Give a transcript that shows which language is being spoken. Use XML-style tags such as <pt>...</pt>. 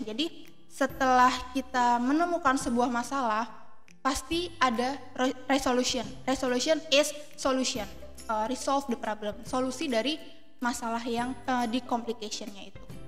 <id>Jadi setelah kita menemukan sebuah masalah, pasti ada resolution.</id> <en>Resolution is solution. Resolve the problem.</en> <id>Solusi dari masalah yang di complication-nya itu.</id>